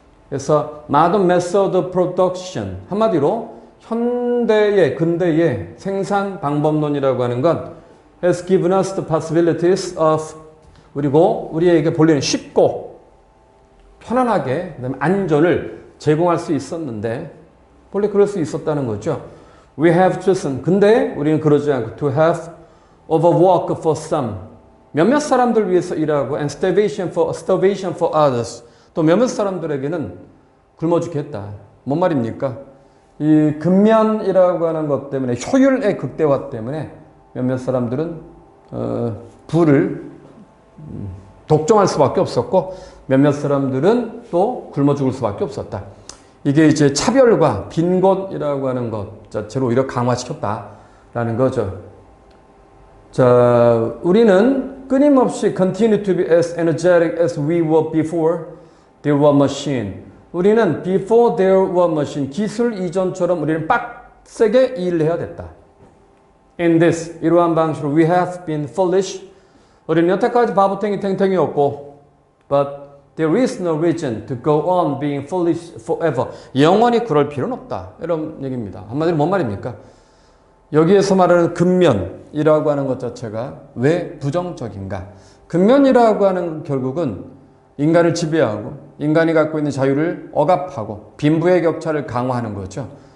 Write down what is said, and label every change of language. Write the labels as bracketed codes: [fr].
[ko] 그래서 [en] modern method of production. [ko] 한마디로 근대의 생산 방법론이라고 하는 건 [en] has given us the possibilities of [ko] 그리고 우리에게 본래는 쉽고 편안하게 그다음에 안전을 제공할 수 있었는데 본래 그럴 수 있었다는 거죠. [en] We have chosen. [ko] 근데 우리는 그러지 않고 [en] to have overwork for some. [ko] 몇몇 사람들 위해서 일하고 [en] and starvation for others. [ko] 또 몇몇 사람들에게는 굶어 죽겠다. 뭔 말입니까? 이 근면이라고 하는 것 때문에 효율의 극대화 때문에 몇몇 사람들은 부를 독점할 수밖에 없었고 몇몇 사람들은 또 굶어 죽을 수밖에 없었다. 이게 이제 차별과 빈곤이라고 하는 것 자체로 오히려 강화시켰다라는 거죠. 자, 우리는 끊임없이 [en] continue to be as energetic as we were before there were machine. [ko] 우리는 [en] before there were machine, [ko] 기술 이전처럼 우리는 빡세게 일을 해야 됐다. [en] In this, [ko] 이러한 방식으로 [en] we have been foolish. [ko] 우리는 여태까지 바보탱이였고 [en] but there is no reason to go on being foolish forever. [ko] 영원히 그럴 필요는 없다. 이런 얘기입니다. 한마디로 뭔 말입니까? 여기에서 말하는 근면이라고 하는 것 자체가 왜 부정적인가? 근면이라고 하는 결국은 인간을 지배하고 인간이 갖고 있는 자유를 억압하고 빈부의 격차를 강화하는 거죠.